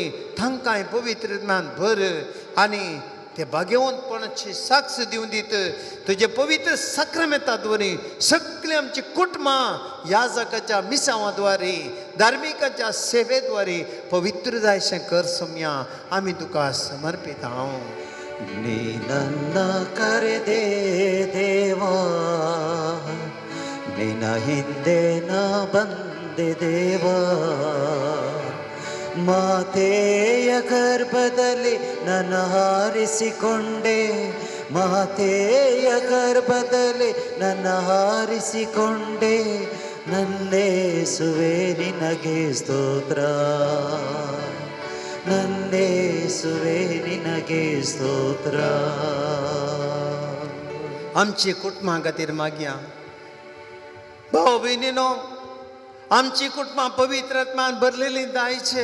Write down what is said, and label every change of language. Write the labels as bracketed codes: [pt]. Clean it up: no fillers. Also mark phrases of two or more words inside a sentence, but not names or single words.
[kok] तांकांय पवित्र आत्म्यान भर आनी ते भाग्यवंतपणाची साक्ष दिवन दीत. तुजे पवित्र साक्रामेंताद्वारे सगळीं आमची कुटुंबां ह्या जगाच्या मिसांवाद्वारे, धार्मिकाच्या सेवेद्वारे पवित्र जायशें कर सम्या. आमी तुका समर्पित हांव. [kn] ನಿನ್ನ ಕರೆದೆ ದೇವಾ, ನಿನ್ನ ಹಿಂದೆ ನಾ ಬಂದೆ ದೇವಾ. ಮಾತೆಯ ಗರ್ಭದಲ್ಲಿ ನನ್ನ ಹಾರಿಸಿಕೊಂಡೆ, ಮಾತೆಯ ಗರ್ಭದಲ್ಲಿ ನನ್ನ ಹಾರಿಸಿಕೊಂಡೆ. ನನ್ನೇಸುವೆ ನಿನಗೆ ಸ್ತೋತ್ರ, ನನ್ನೇಸುವೆ ನಿನಗೆ ಸ್ತೋತ್ರ. [kok] आमची कुटुंबां खातीर मागया. भाव भयणीनो, आमची कुटुंबां पवित्र आत्म्यान भरलेलीं जायचे.